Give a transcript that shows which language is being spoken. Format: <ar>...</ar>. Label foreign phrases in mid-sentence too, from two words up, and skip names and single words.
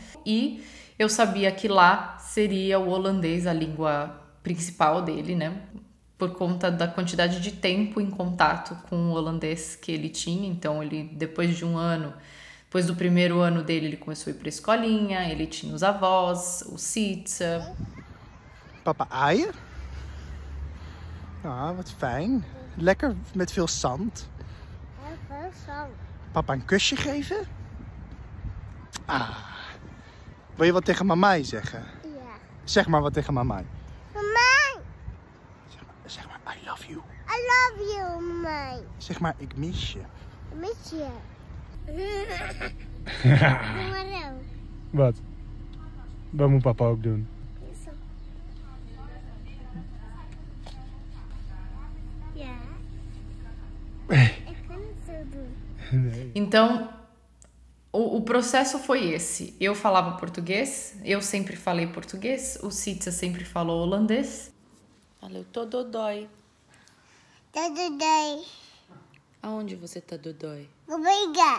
<pt>E eu sabia que lá seria o holandês a língua principal dele, né? Por conta da quantidade de tempo em contato com o holandês que ele tinha. Então, ele, depois de um ano, depois do primeiro ano dele, ele começou a ir pra escolinha, ele tinha os avós, o Sitz.</pt> <nl>Papa aaien? Ah, wat fijn. Lekker met veel zand. Ja, veel zand. Papa een kusje geven? Ah. Wil je wat tegen mamai zeggen? Ja. Zeg maar wat tegen mamai. Mama, Zeg maar</nl> <en>I love you. I love you, mama.</en> <nl>Zeg maar ik mis je. Ik mis je. Doe maar ook. Wat? Wat moet papa ook doen? Zo. Ja. Ik kan het zo doen. Nee.</nl> <pt>Então, o processo foi esse. Eu falava português, eu sempre falei português, o Sitza sempre falou holandês. Olha, eu tô dodói. Tudo bem. Aonde você tá dodói? Barriga.</pt>